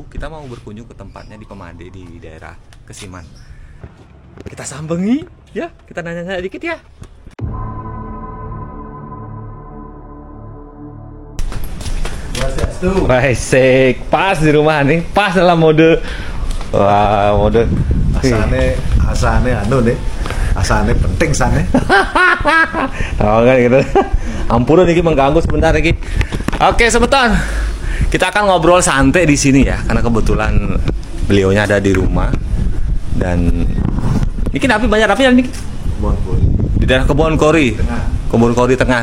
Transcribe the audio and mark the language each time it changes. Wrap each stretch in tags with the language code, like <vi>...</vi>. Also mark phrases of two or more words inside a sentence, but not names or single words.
<id>Kita mau berkunjung ke tempatnya di Pemade di daerah Kesiman. Kita sambengi ya, kita nanya-nanya dikit ya. Baik, pas di rumah nih, pas dalam mode. Wah, mode</id> <ban>asane anu nih. Asane penting sane.</ban> <id>Tahu kan gitu. Ampun nih mengganggu sebentar lagi. Oke, sebentar. Kita akan ngobrol santai di sini ya, karena kebetulan beliaunya ada di rumah. Dan ini api banyak api nih. Di daerah Kebon Kori. Kebon Kori Tengah.</id>